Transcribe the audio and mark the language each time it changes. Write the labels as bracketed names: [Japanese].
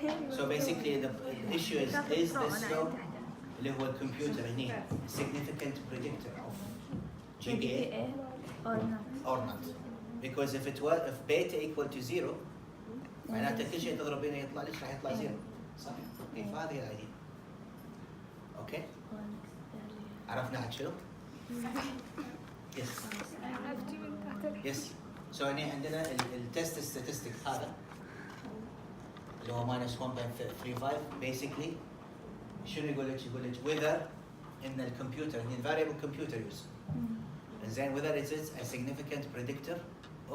[English] So basically the issue is the slope [Arabic] اللي هو الكمبيوتر هنا [English] significant predictor of GPA or not. Because if beta equal to 0 [Arabic] معناته كل شيء تضرب بينه يطلع ليش راح يطلع 0 صح؟ فهذه الايديا. اوكي؟ عرفنا عاد شنو؟ [English] Yes. [Arabic] عرفتي من تحت [English] Yes. So هنا عندنا التست statistics هذا اللي هو minus 1.35 basically [Arabic] شنو يقول لك؟ يقول لك [English] whether in الكمبيوتر in variable computer use زين whether it is a significant predictor of